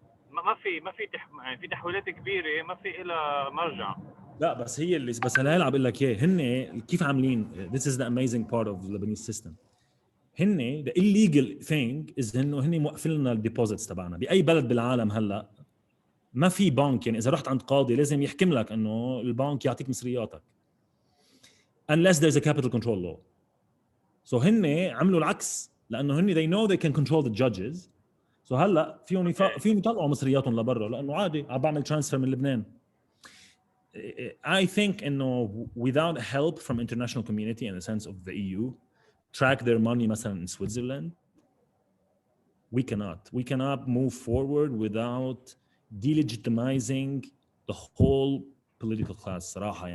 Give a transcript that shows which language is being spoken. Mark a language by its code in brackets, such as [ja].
[ar] ما في يعني في تحويلات كبيره ما في لها مرجع. لا بس هي اللي بس هلا عم بقول لك اياه هن كيف عاملين. [en] This is the amazing part of the Lebanese system. [ar] هن [en] the illegal thing is [ar] انه هن موقفين لنا الديبوزيتس تبعنا. باي بلد بالعالم هلا ما في بنك يعني اذا رحت عند قاضي لازم يحكم لك انه البنك يعطيك مصرياتك [en] unless there's a capital control law. So [ar] هن عملوا العكس لانه هن [en] they know they can control the judges. [ar] So هلا فيهم يطلعوا مصرياتهم لبرا لانه عادي عم بعمل ترانسفير من لبنان. [en] I think انه without help from international community in the sense of the EU track their money مثلا in Switzerland, we cannot move forward without delegitimizing the whole political class صراحة.